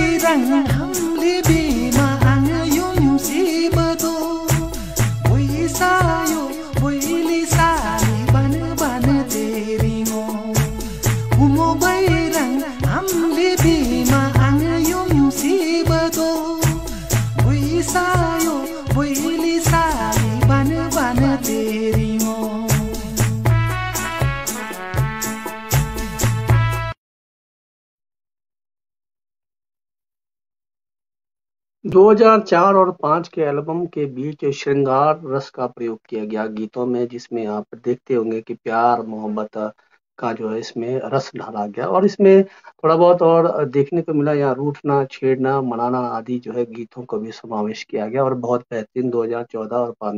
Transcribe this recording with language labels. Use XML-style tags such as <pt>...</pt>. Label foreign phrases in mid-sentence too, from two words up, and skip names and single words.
<hi>bayrang hamli bima ang yum si bado boy sayo boy li sali ban ban teringo umo bayrang hamli bima ang yum si bado boy sayo boy li sali ban ban teringo 2004 और 5 के एल्बम के बीच श्रृंगार रस का प्रयोग किया गया गीतों में, जिसमें आप देखते होंगे कि प्यार मोहब्बत का जो है इसमें रस ढाला गया और इसमें थोड़ा बहुत और देखने को मिला, यहाँ रूठना छेड़ना मनाना आदि जो है गीतों को भी समावेश किया गया और बहुत बेहतरीन 2014 और</hi>